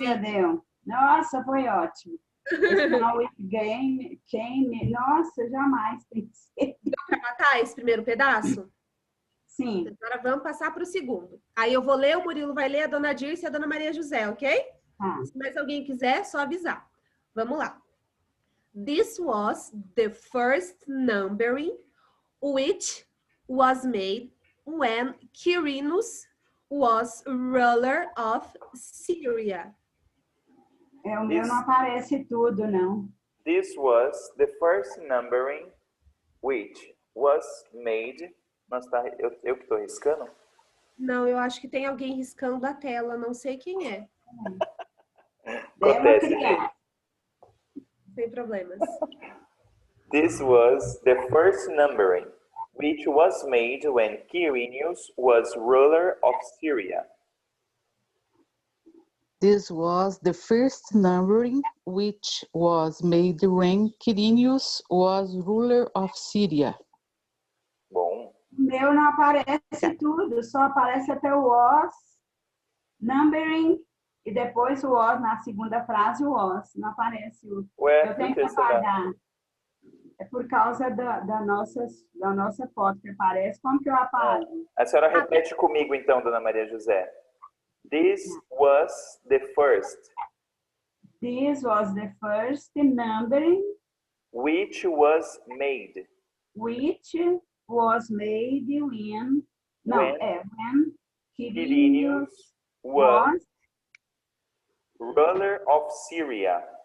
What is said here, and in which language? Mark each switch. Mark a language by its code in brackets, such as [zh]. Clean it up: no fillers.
[pt] Deu. Nossa, foi ótimo. [en] Now it came. [pt] Nossa, jamais pensei. Deu para matar esse primeiro pedaço? Sim. Agora vamos passar para o segundo. Aí eu vou ler, o Murilo vai ler, a dona Dirce e a dona Maria José, ok? Se mais alguém quiser, é só avisar. Vamos lá. [en] This was the first numbering which was made when Quirinus was ruler of Syria. [pt] O meu não aparece tudo, não. [en] This was the first numbering which was made. [pt] Nossa, eu que estou riscando? Não, eu acho que tem alguém riscando a tela, não sei quem é. Acontece, gente. Sem problemas. [en] This was the first numbering, which was made when Quirinius was ruler of Syria. This was the first numbering which was made when Quirinius was ruler of Syria. [pt] Bom. O meu não aparece tudo, só aparece até o was, numbering, e depois o was, na segunda frase, o was. Não aparece o... Eu tenho que apagar. É por causa da nossa foto que aparece. Como que eu apago? A senhora repete comigo, então, dona Maria José. [en] This was the first. This was the first numbering. Which was made. Which was made when... when Quirinius was ruler of Syria.